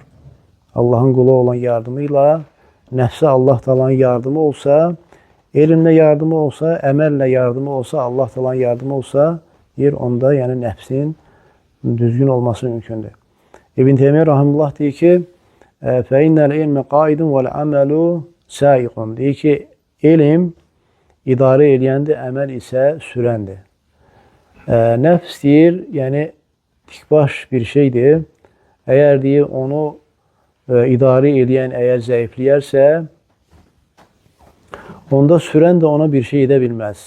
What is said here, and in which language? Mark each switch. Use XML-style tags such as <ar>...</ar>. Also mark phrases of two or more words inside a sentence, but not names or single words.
<az>Allahın qula olan yardımı ilə, nəfsə Allah Teala'nın yardımı olsa, elmlə yardımı olsa, əməllə yardımı olsa, Allah Teala'nın yardımı olsa, onda yəni nəfsin düzgün olması mümkündür. İbn Teymiyyə rahimehullah deyir ki,</az> <ar>فَاِنَّ الْاِلْمَ قَائِدٌ وَالْعَمَلُ سَائِقٌ</ar> <az>deyir ki, elm idarə eləyəndir, əməl isə sürəndir. Nəfs deyir, yəni dikbaş bir şeydir. Eğer deyir onu idarə edən eğer zəifləyərsə, onda sürən də ona bir şey edə bilməz.</az>